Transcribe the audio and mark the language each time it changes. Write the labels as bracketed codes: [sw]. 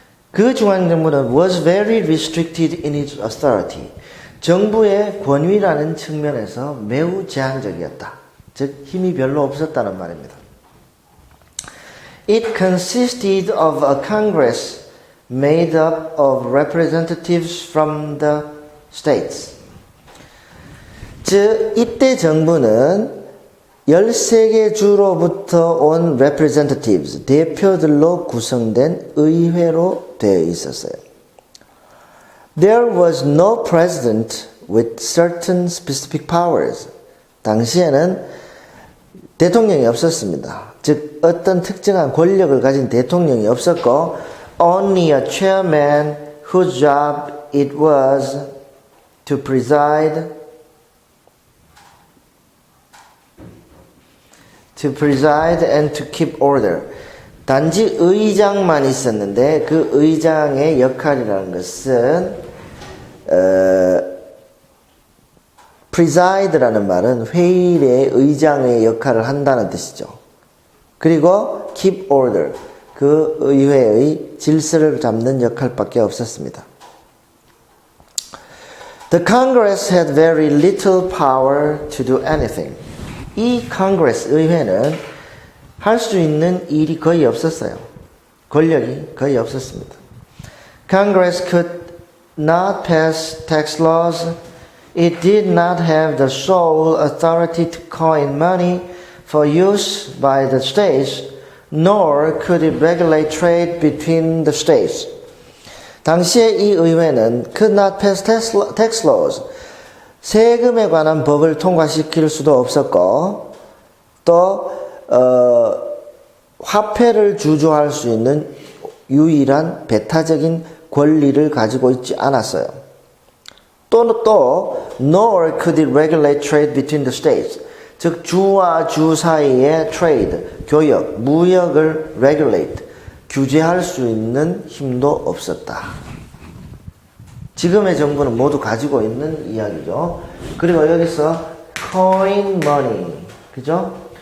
[ko] 그 중앙정부는 [en] was very restricted in its authority. [ko] 정부의 권위라는 측면에서 매우 제한적이었다. 즉 힘이 별로 없었다는 말입니다. [en] It consisted of a Congress made up of representatives from the states. [ko] 즉 이때 정부는 13개 주로부터 온 representatives, 대표들로 구성된 의회로 되어 있었어요. [en] There was no president with certain specific powers. [ko] 당시에는 대통령이 없었습니다. 즉 어떤 특정한 권력을 가진 대통령이 없었고 [en] only a chairman whose job it was to preside and to keep order. [ko] 단지 의장만 있었는데 그 의장의 역할이라는 것은 preside라는 말은 회의의 의장의 역할을 한다는 뜻이죠. 그리고 [en] keep order, [ko] 그 의회의 질서를 잡는 역할밖에 없었습니다. [en] The Congress had very little power to do anything. [ko] 이 Congress, 의회는 할 수 있는 일이 거의 없었어요. 권력이 거의 없었습니다. [en] Congress could not pass tax laws. It did not have the sole authority to coin money for use by the states, nor could it regulate trade between the states. [ko] 당시에 이 의회는 [en] could not pass tax laws. [ko] 세금에 관한 법을 통과시킬 수도 없었고 또 화폐를 주조할 수 있는 유일한 배타적인 권리를 가지고 있지 않았어요. [en] 또 nor could it regulate trade between the states. [ko] 즉 주와 주 사이의 trade, 교역, 무역을 regulate, 규제할 수 있는 힘도 없었다. 지금의 정부는 모두 가지고 있는 이야기죠. 그리고 여기서 [en] coin money, [ko] 그죠?